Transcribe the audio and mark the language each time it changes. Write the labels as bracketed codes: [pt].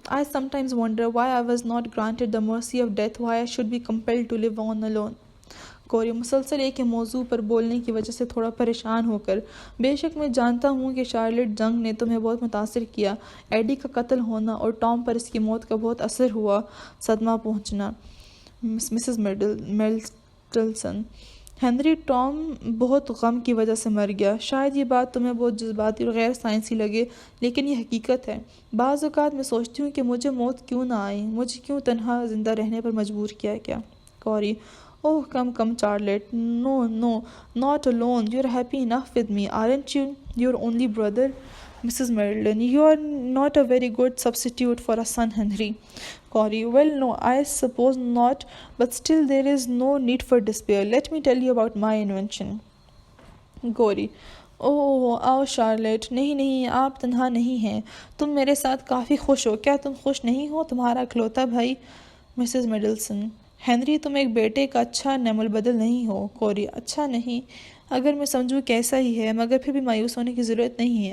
[en] I sometimes wonder why I was not granted the mercy of death, why I should be compelled to live on alone. [hi] कोरी, मुसलसल एक मौजू पर बोलने की वजह से थोड़ा परेशान होकर, बेशक मैं जानता हूँ कि शार्लेट, जंग ने तुम्हें बहुत मुतासिर किया। एडी का कत्ल होना और टॉम पर इसकी मौत का बहुत असर हुआ, सदमा पहुँचना। मिसेस मिल्टन, हेनरी, टॉम बहुत गम की वजह से मर गया। शायद ये बात तुम्हें बहुत जज्बाती और गैर साइंसी लगे, लेकिन ये हकीकत है। बाज़ औक़ात मैं सोचती हूँ कि मुझे मौत क्यों ना आई, मुझे क्यों तन्हा ज़िंदा रहने पर मजबूर किया क्या। [en] Corey, oh come come Charlotte, no no, not alone, you are happy enough with me, aren't you, your only brother. Mrs. Middleton, you are not a very good substitute for a son, Henry. Corey, well, no, I suppose not, but still there is no need for despair. Let me tell you about my invention. [hi] Corey, ओह आओ Charlotte, नहीं नहीं, आप तन्हा नहीं हैं, तुम मेरे साथ काफ़ी खुश हो। क्या तुम खुश नहीं हो, तुम्हारा इकलौता भाई। मिसेस मिडलसन, हेनरी, तुम एक बेटे का अच्छा नेमुल बदल नहीं हो। कोरी, अच्छा नहीं, अगर मैं समझूँ कैसा ही है, मगर फिर भी मायूस होने की ज़रूरत नहीं है।